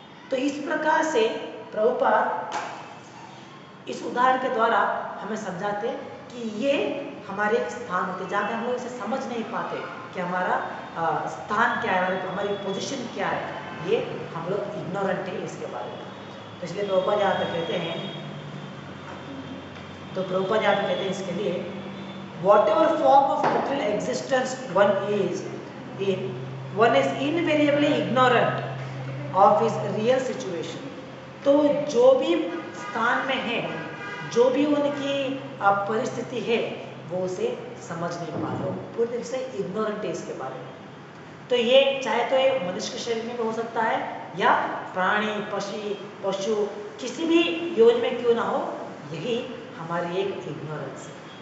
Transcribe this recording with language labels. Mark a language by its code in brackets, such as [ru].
[hi] तो इस प्रकार से प्रभुपाद इस उदाहरण के द्वारा हमें समझाते कि ये हमारे एक स्थान होते जहाँ पे हम लोग इसे समझ नहीं पाते कि हमारा स्थान क्या है, हमारी पोजीशन क्या है, ये हम लोग इग्नोरेंट है इसके बारे में। तो इसलिए प्रभुपाद यहाँ पे कहते हैं, तो प्रभुपाद यहाँ पे कहते हैं इसके लिए, [en] whatever form of material existence one is in, one is invariably ignorant of his real situation। [hi] तो जो भी स्थान में है, जो भी उनकी परिस्थिति है, वो उसे समझ नहीं पा रहे, पूरी तरह से इग्नोरेंट है इसके बारे में। तो ये चाहे तो ये मनुष्य के शरीर में भी हो सकता है या प्राणी पशु किसी भी योनि में क्यों ना हो, यही हमारी एक इग्नोरेंस है।